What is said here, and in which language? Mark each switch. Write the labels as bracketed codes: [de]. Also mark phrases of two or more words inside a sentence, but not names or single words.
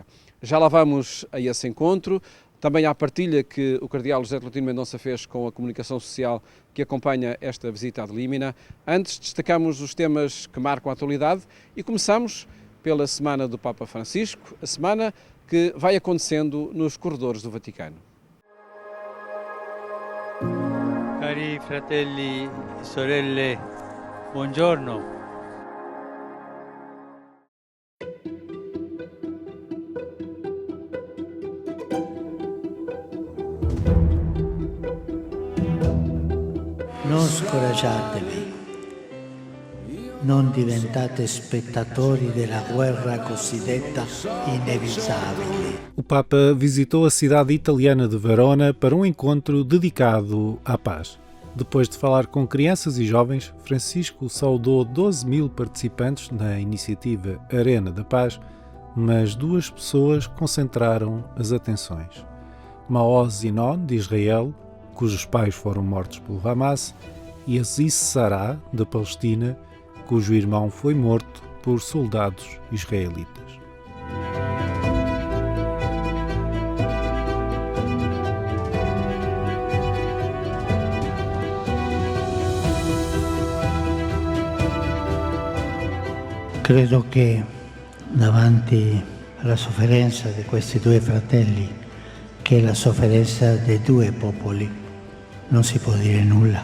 [pt] Já lá vamos a esse encontro, também à partilha que o cardeal José Tolentino Mendonça fez com a comunicação social que acompanha esta visita ad limina. Antes destacamos os temas que marcam a atualidade e começamos pela Semana do Papa Francisco, a semana que vai acontecendo nos corredores do Vaticano. [it] Cari fratelli e sorelle, buongiorno. Non scoraggiatevi, non diventate spettatori della guerra cosiddetta inevitabile. [pt] O Papa visitou a cidade italiana de Verona para um encontro dedicado à paz. Depois de falar com crianças e jovens, Francisco saudou 12.000 participantes na iniciativa Arena da Paz, mas duas pessoas concentraram as atenções. Maoz Zinon, de Israel, cujos pais foram mortos pelo Hamas, e Aziz Sará, da Palestina, cujo irmão foi morto por soldados israelitas. [it] Credo che davanti alla sofferenza di questi due fratelli, che è la sofferenza dei due popoli, non si può dire nulla.